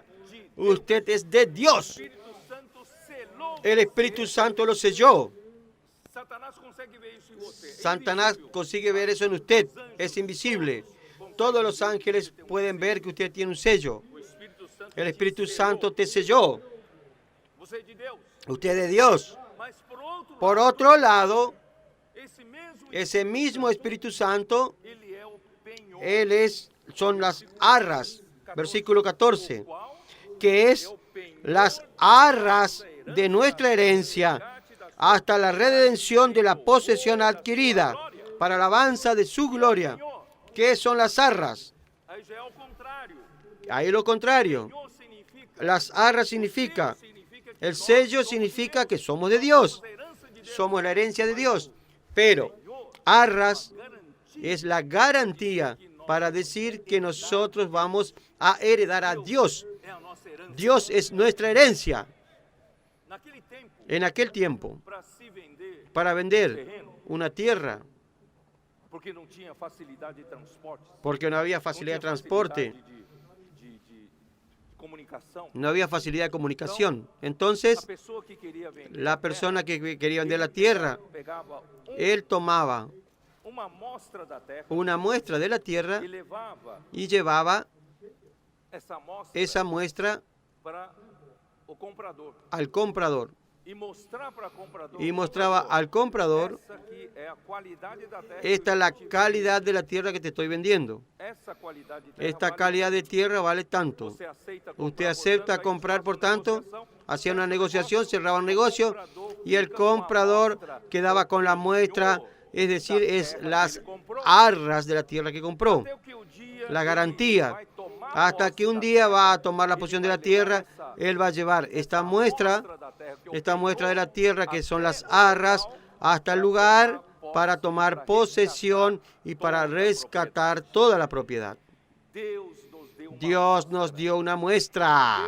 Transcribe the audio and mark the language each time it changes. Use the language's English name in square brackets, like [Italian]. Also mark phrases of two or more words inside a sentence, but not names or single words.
[Spanish] Usted es de Dios. El Espíritu Santo lo selló. Satanás consigue ver eso en usted. Es invisible. Todos los ángeles pueden ver que usted tiene un sello. El Espíritu Santo te selló. [Portuguese] Você é de Deus. [Spanish] Usted es de Dios. [Portuguese] Mas [Spanish] Por otro lado, [Portuguese] esse [Spanish] ese mismo Espíritu Santo, [Portuguese] ele é o penhor, [Spanish] son las arras, versículo 14, [Portuguese] o qual [Spanish] que es las arras de nuestra herencia hasta la redención de la posesión adquirida para alabanza de su gloria. ¿Qué son las arras? [Portuguese] aí já é o contrário. [Spanish] Ahí lo contrario. [Portuguese] Penhor significa, [Spanish] Las arras significa, [Portuguese] significa que [Spanish] el [Portuguese] nós [Spanish] sello [Portuguese] somos [Spanish] significa [Portuguese] Deus, [Spanish] que somos de Dios, [Portuguese] somos a herança de Deus. [Spanish] somos la herencia de Dios. Pero arras [Portuguese] Garantia [Spanish] es la garantía para decir que nosotros vamos a heredar a Dios. [Portuguese] é a nossa herança. [Spanish] Dios es nuestra herencia. [Portuguese] Naquele tempo, [Spanish] En aquel tiempo, [Portuguese] para se vender, [Spanish] para vender una tierra, [Portuguese] porque não tinha facilidade de transporte, [Spanish] porque no había facilidad de transporte, [Portuguese] de comunicação, [Spanish] no había facilidad de comunicación. Entonces, [Portuguese] a pessoa que queria vender [Spanish] la persona que quería vender la tierra, [Portuguese] pegava [Spanish] él tomaba [Portuguese] uma amostra da terra [Spanish] una muestra de la tierra [Portuguese] e levava [Spanish] y llevaba [Portuguese] essa amostra [Spanish] esa muestra [Portuguese] para o comprador [Spanish] al comprador [Portuguese] e mostrar para o comprador. [Spanish] y mostraba al comprador: [Portuguese] Essa aqui é a qualidade da terra. [Spanish] esta es la calidad de la tierra que te estoy vendiendo. [Portuguese] Essa qualidade de terra [Spanish] Esta [Portuguese] vale [Spanish] calidad de tierra vale tanto. [Portuguese] Você aceita [Spanish] Usted [Portuguese] comprar, [Spanish] acepta [Portuguese] portanto, aí [Spanish] comprar, [Portuguese] faz [Spanish] por [Portuguese] uma [Spanish] tanto, [Portuguese] negociação, [Spanish] hacía una negociación, cerraba un negocio y el comprador quedaba con la muestra, es decir, es las arras de la tierra que compró, [Portuguese] até que o dia [Spanish] la [Portuguese] ele [Spanish] garantía. [Portuguese] vai tomar [Spanish] Hasta que un día va a tomar la posición de la tierra, él va a llevar esta muestra de la tierra, que son las arras, hasta el lugar para tomar posesión y para rescatar toda la propiedad. Dios nos dio una muestra.